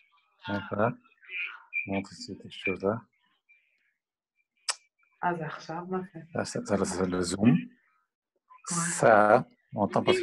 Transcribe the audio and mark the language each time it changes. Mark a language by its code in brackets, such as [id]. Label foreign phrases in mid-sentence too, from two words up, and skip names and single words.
[fr] montre cette chose-là. [he] Ah, זה עכשיו? מה זה? [fr] Ça, le zoom. Ça, on entend parce que Oui,